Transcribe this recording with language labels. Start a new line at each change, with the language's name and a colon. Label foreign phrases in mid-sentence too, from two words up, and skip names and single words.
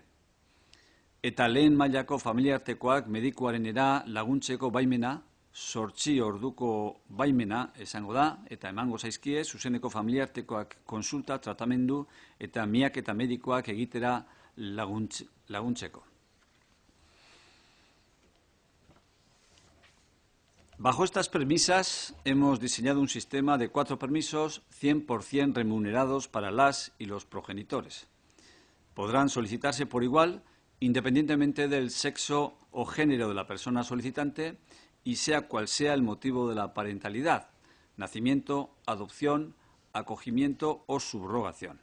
Basque: Eta lehen mailako familiartekoak medikuarenera laguntzeko baimena, 8 orduko baimena esango da, eta emango zaizkie zuzeneko familiartekoak konsulta, tratamendu eta miaketa medikoak egitera laguntzeko.
Spanish: Bajo estas premisas, hemos diseñado un sistema de 4 permisos 100% remunerados para las y los progenitores. Podrán solicitarse por igual, independientemente del sexo o género de la persona solicitante y sea cual sea el motivo de la parentalidad, nacimiento, adopción, acogimiento o subrogación.